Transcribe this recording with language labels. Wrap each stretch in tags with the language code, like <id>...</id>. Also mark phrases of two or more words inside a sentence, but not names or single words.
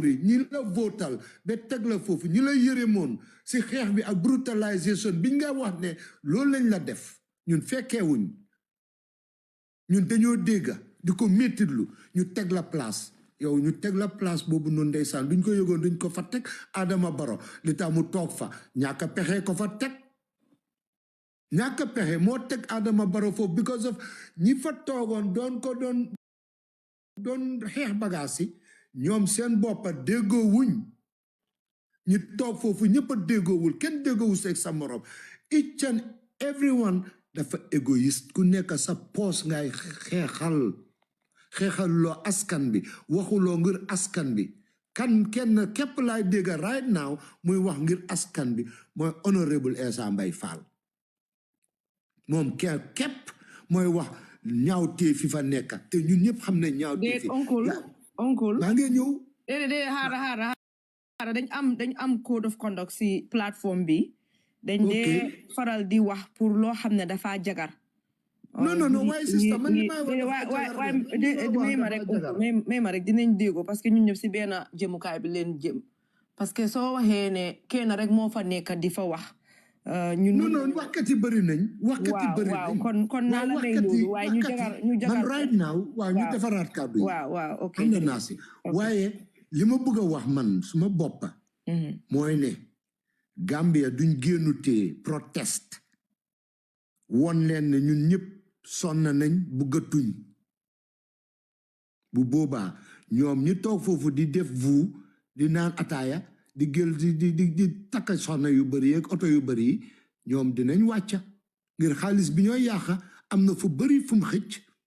<wo>yi ñi la votal ba teg la foofu ñi la yërëmoon si xeex bi ak brutalisation biñ nga wax ne loolu lañ la def ñun fekkeewuñ ñun dañoo dégga di ko méttitlu ñu teg la place yow ñu teg la place boobu noonu ndeysaan duñ ko yëgoon duñ ko fa teg Adama Barrow li tax mu toog fa ñàkk pexe ko fa teg ñàkk pexe moo teg Adama Barrow foofu</wo> <en>because of</en> <wo>ñi fa toogoon doon xeex bagaas yi ñoom seen boppa déggoo wuñ ñi toog foofu ñëpp a déggoowul kenn déggoowul seeg sa morom</wo> <en>each and everyone</en> <wo>dafa égoïste ku nekk sa poos ngay xeexal loo askan bi waxuloo ngir askan bi kenn képp laay dégga</wo> <en>right now</en> <wo>muy wax ngir askan bi mooy honorable Essa Mbay Fall moom képp mooy wax ñaawtee fi fa nekk te ñun ñëpp xam ne ñaawtee fi oncle maa ngi ñëw déedéet xaara dañ am</wo> <en>code of conduct</en> <wo>si plateforme bi dañ dee faral di wax pour loo xam ne dafa jagar non waaye sister man may ma rek dinañ déggoo</wo> <fr>parce que</fr> <wo>ñun ñëpp si benn jëmukaay bi leen jëm</wo> <fr>parce que</fr> <wo>soo waxee ne kenn rek moo fa nekk di fa wax non waxkat yi bëri nañ waaw kon naa la may loolu waaye ñu jagar man</wo> <en>right now</en> <wo>waaw ñu defaraat kàddu yi waaw ok ànd naa si waaye li ma bëgg a wax man suma boppa mooy ne Gambia duñ génnutee protest won leen ne ñun ñëpp sonn nañ bëggatuñ bu boobaa ñoom ñi toog foofu di def vu di naan ataaya di gël di takk soxna yu bëri ak oto yu bëri yi ñoom dinañ wàcca ngir xaalis bi ñooy yàqa am na fu bëri fu mu xëcc</wo>